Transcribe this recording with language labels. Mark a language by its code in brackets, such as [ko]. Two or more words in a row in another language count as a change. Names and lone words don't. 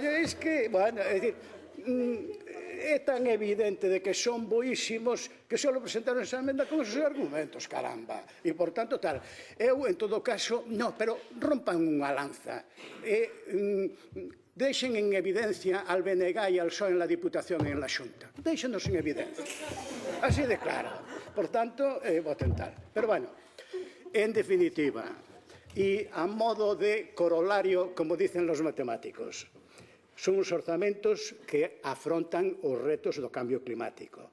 [gl] É que, bueno, é dicir, é tan evidente de que son boísimos que só presentaron esa emenda con esos argumentos, caramba. E, por tanto, tal. Eu, en todo caso, no, pero rompan unha lanza. Deixen en evidencia al BNG e al PSOE [es] en la Diputación [gl] e en la Xunta. Deixenos en evidencia. Así de claro. Por tanto, voten tal. Pero, bueno, en definitiva, e a modo de corolario, [es] como dicen los matemáticos, [gl] son uns orzamentos que afrontan os retos do cambio climático.